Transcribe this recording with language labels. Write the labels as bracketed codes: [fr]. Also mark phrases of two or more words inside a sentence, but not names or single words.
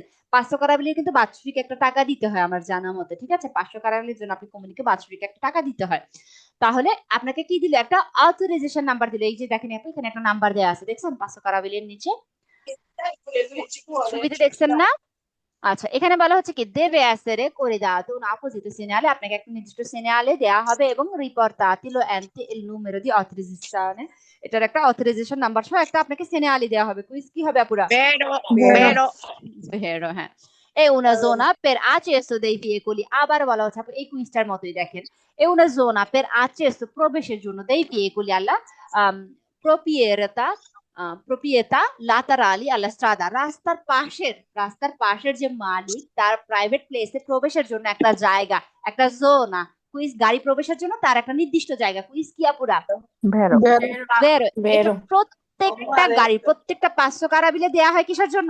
[bn] 500 কারাবিলের কিন্তু বাৎসরিক একটা টাকা দিতে হয় আমার জানা মতে, ঠিক আছে? 500 কারাবিলের জন্য আপনি কমিউনিকে বাৎসরিক একটা টাকা দিতে হয়। তাহলে আপনাকে কি দিল, একটা [en] authorization number [bn] দিল। এই যে দেখেন আপনি, এখানে একটা নাম্বার দেওয়া আছে, দেখছেন 500 কারাবিলের নিচে ছবিতে, দেখছেন না? আচ্ছা, এখানে বলা হচ্ছে কি, [it] দেবে essere corredato un apposito segnale, [bn] আপনাকে একটা নির্দিষ্ট সেনালে দেয়া হবে, এবং [it] riportati lo ente il numero di autorizzazione, [bn] এটার একটা [en] authorization number [bn] সহ একটা আপনাকে সেনালে দেয়া হবে। কুইজ কি হবে আপুরা? বেরো বেরো। বেরো ভেরো, হ্যাঁ। [it] এ una zona per accesso dei veicoli, [bn] আবার বলা হচ্ছে আপু এই কুইজটার মতোই দেখেন, [it] è una zona per accesso, [bn] প্রবেশের জন্য, [it] dei veicoli alla proprietà proprietà laterali alla strada, [bn] রাস্তার পাশের যে মালিক, তার প্রাইভেট প্লেসে প্রবেশের জন্য একটা জায়গা, একটা জোনা, কুইজ গাড়ি প্রবেশের জন্য তার একটা নির্দিষ্ট জায়গা। কুইজ কি আপুরা? বেরো। বেরো। এটা বেরো। প্রত্যেকটা গাড়ি, প্রত্যেকটা 500 কারাবিলে দেয়া হয় কিসের জন্য?